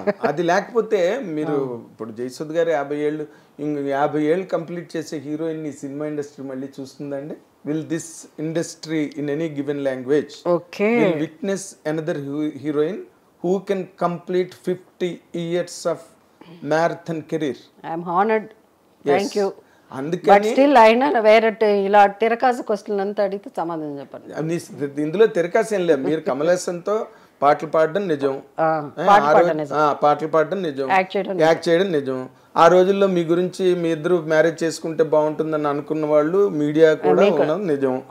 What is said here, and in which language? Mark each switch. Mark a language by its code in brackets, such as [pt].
[te] అది లేకపోతే మీరు ఇప్పుడు జయసుధ గారు 50 ఏళ్ళు కంప్లీట్ చేసే హీరోయిన్ ఈ సినిమా ఇండస్ట్రీ మళ్ళీ చూస్తుందండి. [en] Will this industry in any given language will witness another heroine who can complete 50 years of marathon career. I'm honoured, thank you. But [te] అందుకని స్టిల్ అయినా వేరే ఇలా తిరకాసు క్వశ్చన్ అంతా అడిగితే సమాధానం చెప్పండి. ఇందులో తిరకాసు ఏం లేదు. మీరు కమలేసన్తో పాటలు పాడడం నిజం, పాటలు పాడడం నిజం, యాక్ట్ చేయడం నిజం. ఆ రోజుల్లో మీ గురించి మీ ఇద్దరు మ్యారేజ్ చేసుకుంటే బాగుంటుందని అనుకున్న వాళ్ళు మీడియా కూడా ఉన్నది నిజం.